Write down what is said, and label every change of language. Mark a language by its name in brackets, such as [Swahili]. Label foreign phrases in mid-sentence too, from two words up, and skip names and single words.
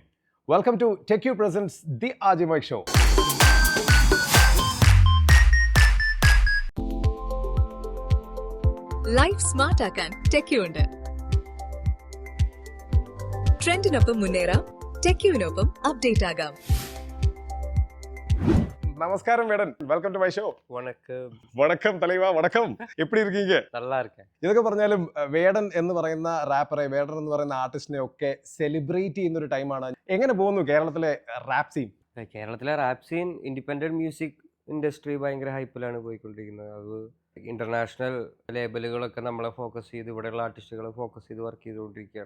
[English] welcome to Tech U presents the Ajimike show. life smart [Malayalam] ആക്കാൻ ടെക്യുണ്ട്. ട്രെൻഡിനൊപ്പം മുന്നേറാം, ടെക്യുവിനൊപ്പം അപ്ഡേറ്റ് ആകാം. [Tamil] நமஸ்காரம் வேடன், [English] welcome to my show. [Tamil] வணக்கம். வணக்கம் தலைவா, வணக்கம். எப்படி இருக்கீங்க? நல்லா இருக்கேன். [Malayalam] ഇതൊക്കെ പറഞ്ഞാലും വേടൻ എന്ന് പറയുന്ന റാപ്പറെ, വേടൻ എന്ന് പറയുന്ന ആർട്ടിസ്റ്റിനെ ഒക്കെ സെലിബ്രേറ്റ് ചെയ്യുന്ന ഒരു ടൈമാണ്. എങ്ങനെ പോകുന്നു കേരളത്തിലെ [English] rap scene? [Malayalam] കേരളത്തിലെ [English] rap scene, independent music industry [Malayalam] ഭയങ്കര ഹൈപ്പിലാണ് പോയിക്കൊണ്ടിരിക്കുന്നത്. അത് ഇന്റർനാഷണൽ ലേബലുകളൊക്കെ നമ്മളെ ഫോക്കസ് ചെയ്ത് ഇവിടെയുള്ള ആർട്ടിസ്റ്റുകളെ ഫോക്കസ് ചെയ്ത് വർക്ക് ചെയ്തുകൊണ്ടിരിക്കുകയാണ്.